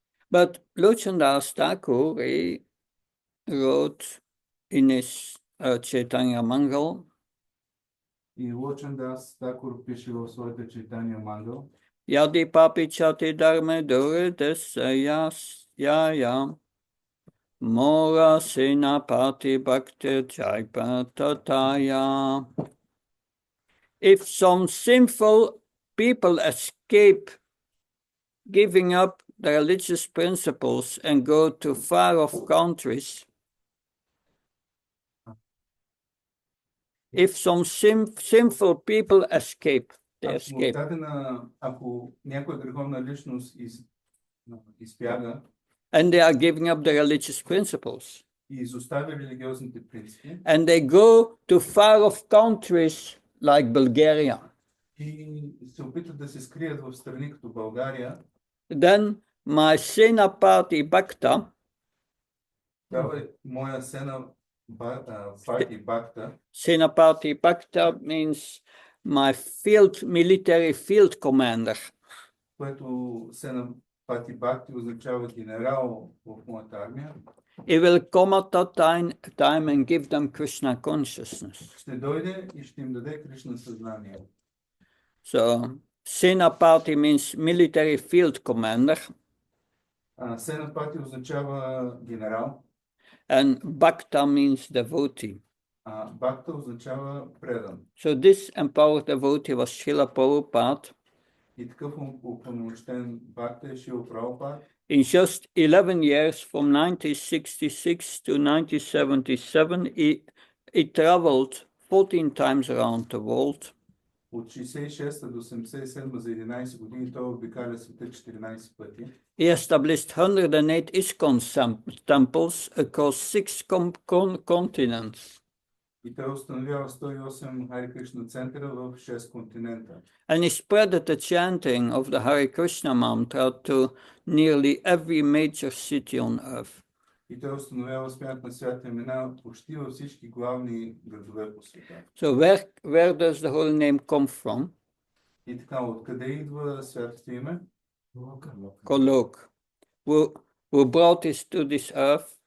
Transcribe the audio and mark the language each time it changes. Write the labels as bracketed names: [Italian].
[English] But Lochandas Thakur, he wrote in his Chaitanya Mangal, [Bulgarian] И Лочандас Такур пише в своята Чайтanya Мангал. [Sanskrit] Yadi papi chati dharme dure desaya mora sena pati bhakti jaipa tataya. [English] If some sinful people escape giving up the religious principles and go to far-off countries, if some sinful people escape, they escape. [Bulgarian] Ако някоя греховна личност избяга [English] And they are giving up the religious principles. [Bulgarian] И изоставя религиозните принципи. [English] And they go to far-off countries like Bulgaria. [Bulgarian] И се опитват да се скрият в страни като България. [English] Then my Senapati Bhakta, [Bulgarian] моя Senapati Bhakta. [English] Senapati Bhakta means my military field commander. [Bulgarian] Което Senapati Bhakti означава генерал в моята армия. [English] He will come at that time and give them Krishna consciousness. [Bulgarian] Ще дойде и ще им даде Кришна съзнание. [English] So Senapati means military field commander. [Bulgarian] Senapati означава генерал. [English] And Bhakta means devotee. [Bulgarian] Бхакта означава предан. [English] So this empowered devotee was Srila Prabhupada. [Bulgarian] И такъв упълномощен Бхакта е Шрила Прабхупада. [English] In just 11 years, from 1966 to 1977, he traveled 14 times around the world. [Bulgarian] От 66 до 77 за 11 години той обикаля света 14 пъти. [English] He established 108 ISKCON temples across 6 continents. [Bulgarian] И той установява 108 Хари Кришна центъра в 6 континента. [English] And he spread the chanting of the Hare Krishna mantra to nearly every major city on earth. [Bulgarian] И той установява смят на святите имена почти във всички главни градове по света. [English] So where does the whole name come from? [Bulgarian] И така, откъде идва святото име? Kolok. [English] Who brought this to this earth?